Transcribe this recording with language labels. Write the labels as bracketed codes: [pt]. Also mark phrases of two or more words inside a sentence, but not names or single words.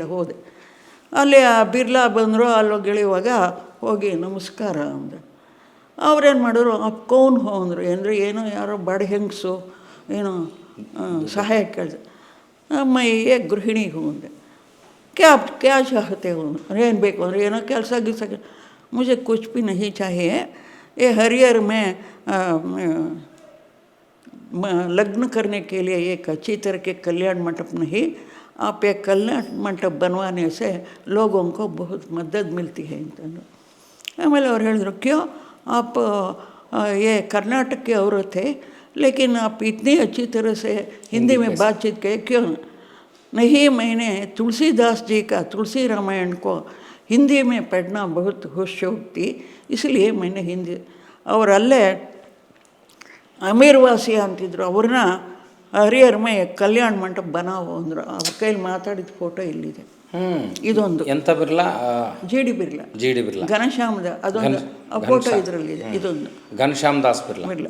[kn] ಹೋದೆ ಅಲ್ಲಿ ಆ ಬಿರ್ಲಾ ಬಂದರು. ಅಲ್ಲೋಗಿ ಇಳಿಯುವಾಗ ಹೋಗಿ ನಮಸ್ಕಾರ ಅಂದೆ. ಅವ್ರೇನು ಮಾಡಿದ್ರು, [hi] कौन हो [kn] ಅಂದರು. ಅಂದರೆ ಏನೋ ಯಾರೋ ಬಡ ಹೆಂಗಸು ಏನೋ ಸಹಾಯ ಕೇಳಿದೆ. [hi] मैं गृहिणी हूँ ಅಂದೆ. क्या चाहते हो [kn] ಏನು ಬೇಕು ಅಂದರೆ, ಏನೋ ಕೆಲಸ ಗಿಲ್ಸ. [hi] ಮುझे कुछ भी नहीं चाहिए, ये हरिहर में लग्न करने के लिए एक अच्छी तरह के कल्याण मंडप नहीं, आप ये कल्याण मंडप बनवाने से लोगों को बहुत मदद मिलती है ಅಂತಂದು. [kn] ಆಮೇಲೆ ಅವ್ರು ಹೇಳಿದ್ರು, [hi] ಕ್ಯೋ आप ये कर्नाटक के औरत है, लेकिन आप इतनी अच्छी तरह से हिंदी में बातचीत किए क्यों? नहीं, मैंने तुलसीदास जी का तुलसी रामायण को हिंदी में पढ़ना बहुत शौक थी, इसलिए मैंने हिंदी. [kn] और अल्ले ಅಮೀರ್ವಾಸಿ ಅಂತಿದ್ರು, ಅವ್ರನ್ನ [hi] हरिहर में कल्याण मंडप बनाओ [kn] ಅಂದರು. ಅವ್ರ ಕೈಲಿ ಮಾತಾಡಿದ ಫೋಟೋ ಇಲ್ಲಿದೆ. ಇದೊಂದು ಎಂಥ ಬಿರ್ಲಾ, ಜಿ ಡಿ ಬಿರ್ಲಾ ಘನಶ್ಯಾಮದ ಅದೊಂದು ಫೋಟೋ ಇದರಲ್ಲಿದೆ. ಇದೊಂದು ಘನಶ್ಯಾಮ್ ದಾಸ್ ಬಿರ್ಲಾ.